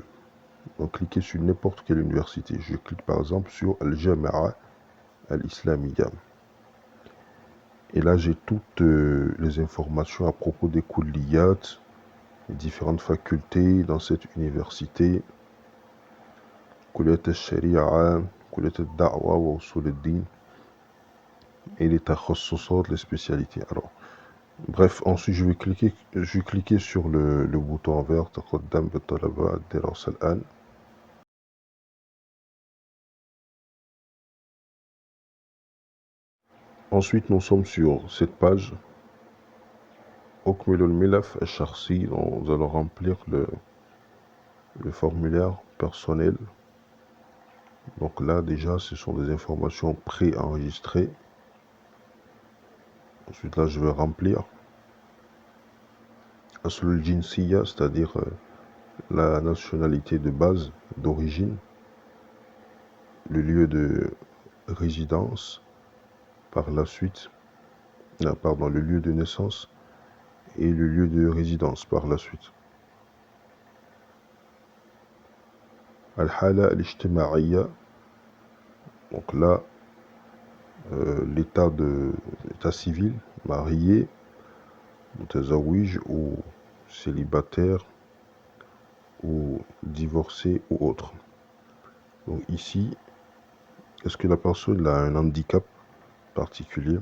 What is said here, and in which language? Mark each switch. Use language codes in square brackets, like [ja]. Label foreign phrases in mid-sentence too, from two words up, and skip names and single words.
[fr] Donc cliquez sur n'importe quelle université. Je clique par exemple sur Al-Jami'a Al-Islamiyya. Et là j'ai toutes les informations à propos des kulliyat, les différentes facultés dans cette université. [ar] كليات الشريعة، كليات الدعوة وأصول الدين. [fr] Et les takhassusat, les spécialités. Alors, bref, ensuite je vais cliquer sur le bouton vert [ar] تقدم بالطلبة الدراسة الآن. [fr] Ensuite, nous sommes sur cette page. [ar] أكمل الملف الشخصي. [fr] Nous allons remplir le formulaire personnel. Donc là, déjà, ce sont des informations pré-enregistrées. Ensuite, là, je vais remplir. [ar] أصل الجنسية, [fr] c'est-à-dire la nationalité de base, d'origine. Le lieu de résidence. Par la suite, le lieu de naissance et le lieu de résidence par la suite. [ar] الحالة الاجتماعية, [fr] donc là, l'état civil, marié, mutazawij ou célibataire ou divorcé ou autre. Donc ici, est-ce que la personne a un handicap particulier?